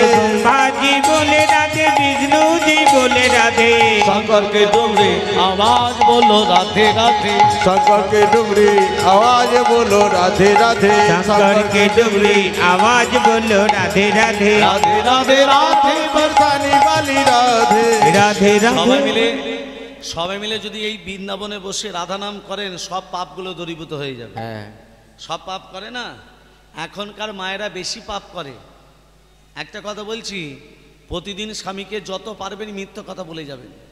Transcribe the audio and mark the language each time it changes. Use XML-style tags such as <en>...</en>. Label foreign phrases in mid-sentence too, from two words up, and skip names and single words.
<hi>ब्रह्मा जी बोले राधे, विष्णु जी बोले राधे, शंकर के डुमरी आवाज बोलो राधे राधे, शंकर के डुमरी आवाज बोलो राधे राधे, शंकर के डुमरी आवाज बोलो राधे राधे, राधे राधे राधे बरसाने वाली राधे, राधे राधे।</hi> <bn>সবাই মিলে যদি এই বৃন্দাবনে বসে রাধা নাম করেন, সব পাপগুলো দূরীভূত হয়ে যাবে। সব পাপ করে না? এখনকার মায়েরা বেশি পাপ করে। একটা কথা বলছি, প্রতিদিন স্বামীকে যত পারবেন মিথ্যা কথা বলে যাবেন।</bn>